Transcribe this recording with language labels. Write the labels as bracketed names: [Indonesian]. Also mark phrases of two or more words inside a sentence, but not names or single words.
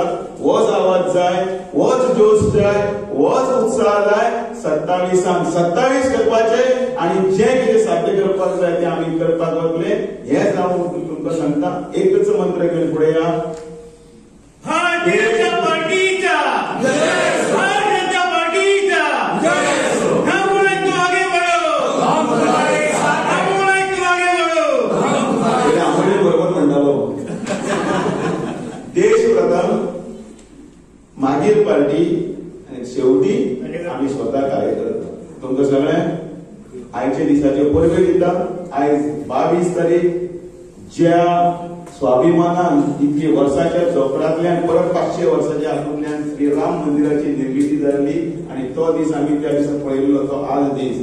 [Konkani] होच आवाज जाय, होच जोश जाय, होच उत्साह जाय. 27 करपाचे आनी जे कितें साध्य करपाक जाय ते आमी करपाक वतले. हेच हांव तुमकां सांगता. एकच मंत्र घेवन फुडें या. भारतीय जनता पार्टीचा भारतीय जनता पार्टीचा [Hindi] हम बोले तो आगे बढ़ो, हम बोले तो आगे बढ़ो. [Konkani] आम्ही बरोबर म्हणटालो देश प्रथम मागीर पार्टी आनी शेवटी आमी स्वता कार्यकर्ता. तुमकां सगळ्यांक आयच्या दिसाच्यो परबे दिता. आयज 22 तारीख ज्या स्वाभिमानान इतकी वर्साच्या जोपडांतल्यान परत 500 वर्साच्या हातूंतल्यान श्री राम मंदिराची निर्मिती जाल्ली आणि तो दीस आमी त्या दिसा पळयल्लो तो आज दीस.